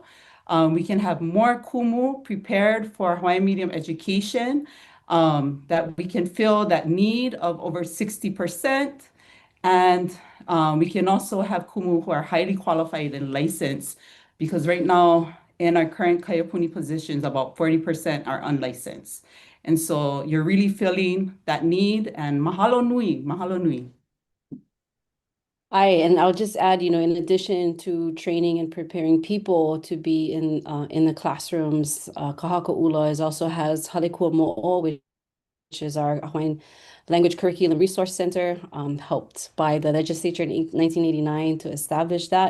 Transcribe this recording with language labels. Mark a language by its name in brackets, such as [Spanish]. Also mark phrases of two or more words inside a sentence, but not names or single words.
[English] We can have more kumu prepared for Hawaiian medium education, that we can fill that need of over 60%. And we can also have kumu who are highly qualified and licensed, because right now in our current Kaiapuni positions, about 40% are unlicensed. And so you're really filling that need, and [Hawaiian] mahalo nui, mahalo nui. [English] And I'll just add, in addition to training and preparing people to be in the classrooms, Kahaka ʻUla also has Halekua Mo'o, which is our Hawaiian Language Curriculum Resource Center, helped by the legislature in 1989 to establish that.